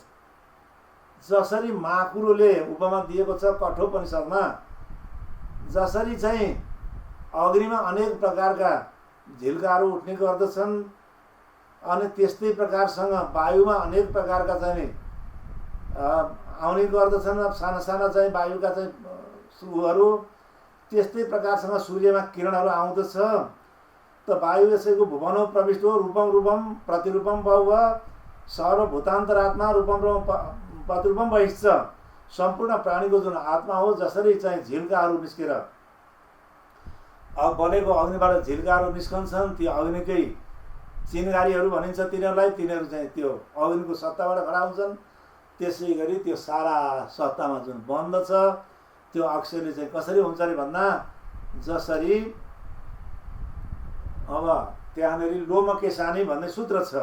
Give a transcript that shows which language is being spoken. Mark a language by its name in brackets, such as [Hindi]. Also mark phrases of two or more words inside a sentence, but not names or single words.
[Nepali] जसरी माकुरोले उपमा दिएको छ कठोपनिषदमा, जसरी चाहिँ अग्निमा अनेक प्रकारका झिल्काहरू उठ्ने गर्दछन् अनि त्यस्तै प्रकारसँग वायुमा अनेक प्रकारका चाहिँ आउने गर्दछन्। साना साना चाहिँ वायुका चाहिँ सुहरू, त्यस्तै प्रकारसँग सूर्यमा किरणहरू आउँदछ। [Sanskrit] त वायु यसैको भुवनौ प्रविष्टो रूपम रूपम प्रतिरूपम बहु सर्वभूतान्तरात्मा रूपम रूपम प्रतिरूपम बहिश्च। [Nepali] सम्पूर्ण प्राणीको जुन आत्मा हो, जसरी चाहिँ झिल्काहरू निस्केर अब बलेको अग्निबाट झिल्काहरू निस्कन्छन्, त्यो अग्निकै चिनगारीहरू भनिन्छ तिनीहरूलाई। तिनीहरू चाहिँ त्यो अग्निको सत्ताबाट खडा हुन्छन्। त्यसै गरी त्यो सारा सत्तामा जुन बन्द छ त्यो अक्षरले चाहिँ कसरी हुन्छ अरे भन्दा जसरी अब त्यहाँनिर लोमकेशानी भन्ने सूत्र छ।